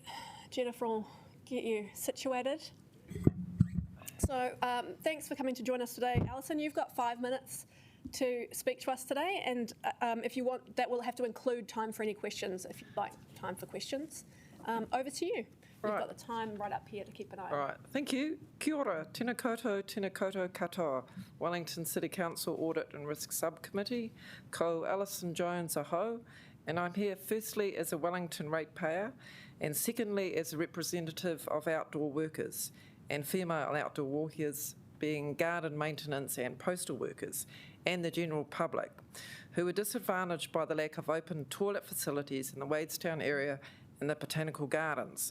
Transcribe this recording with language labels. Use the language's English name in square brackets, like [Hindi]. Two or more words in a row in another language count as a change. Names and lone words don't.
[English] Jennifer will get you situated. So thanks for coming to join us today. Alison, you've got 5 minutes to speak to us today, and if you want, that will have to include time for any questions, if you'd like time for questions. Over to you. You've got the time right up here to keep an eye on. All right, thank you. [Māori] Kia ora, tēnā koutou katoa. [English] Wellington City Council Audit and Risk Subcommittee, [Māori] ko Alison Jones aho, [English] and I'm here firstly as a Wellington ratepayer, and secondly as a representative of outdoor workers and female outdoor warriors, being garden maintenance and postal workers, and the general public, who were disadvantaged by the lack of open toilet facilities in the Wadestown area and the botanical gardens.